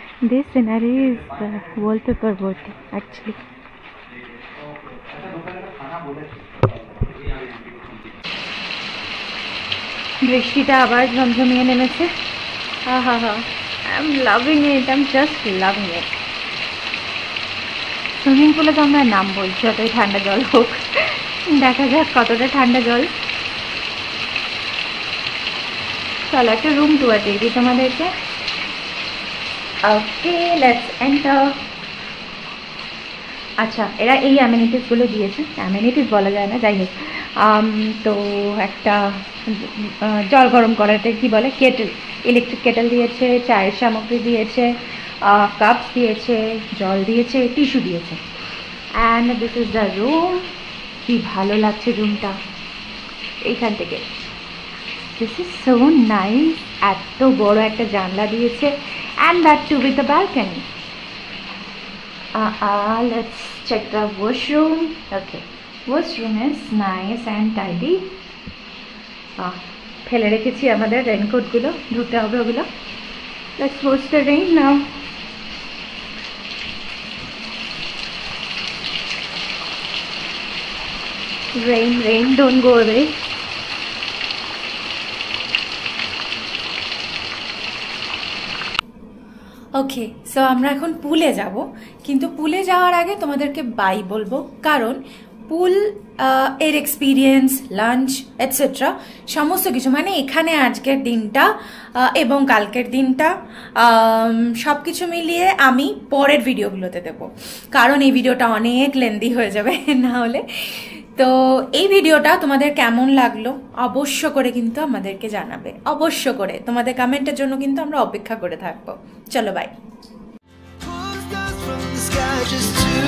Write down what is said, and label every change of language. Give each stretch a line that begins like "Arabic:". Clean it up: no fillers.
English: This scenery is wallpaper worthy actually.
Bangla: বৃষ্টিটা আবার ঝমঝমিয়ে নেমেছে।
English: I'm loving it, I'm just loving it.
Bangla: Swimming পুলে তো আমরা নামবই, যতই ঠান্ডা জল হোক। দেখা যাক কতটা ঠান্ডা জল। চলো একটা রুম টুয়ার দিয়ে দিই তোমাদেরকে।
English: Okay, let's enter.
Bangla: আচ্ছা, এরা এই অ্যামেনিটিসগুলো দিয়েছে, অ্যামেনিটিস বলা যায় না, যাই হোক তো একটা জল গরম করাতে কি বলে কেটেল, ইলেকট্রিক কেটেল দিয়েছে, চায়ের সামগ্রী দিয়েছে, কাপস দিয়েছে, জল দিয়েছে, টিস্যু দিয়েছে।
English: And this is the room.
Bangla: কি ভালো লাগছে রুমটা এইখান থেকে।
English: This is so nice.
Bangla: এত বড় একটা জানলা দিয়েছে,
English: And that too with the balcony. Let's check the washroom. Okay, washroom is nice and tidy.
Bangla: ফেলে রেখেছি আমাদের রেইনকোটগুলো, ধুতে হবে ওগুলো।
English: Let's wash the rain now. Rain, don't go away.
Bangla: Okay, so আমরা এখন পুলে যাব, কিন্তু পুলে যাওয়ার আগে তোমাদেরকে বাই বলবো, কারণ পুল এর এক্সপিরিয়েন্স, লাঞ্চ এটসেট্রা সমস্ত কিছু, মানে এখানে আজকের দিনটা এবং কালকের দিনটা সব কিছু মিলিয়ে আমি পরের ভিডিওগুলোতে দেবো, কারণ এই ভিডিওটা অনেক লেন্দি হয়ে যাবে না হলে। তো এই ভিডিওটা তোমাদের কেমন লাগলো অবশ্য করে কিন্তু আমাদেরকে জানাবে, অবশ্য করে তোমাদের কমেন্টের জন্য কিন্তু আমরা অপেক্ষা করে থাকবো। চলো by.
English: Pulls dust from the sky just to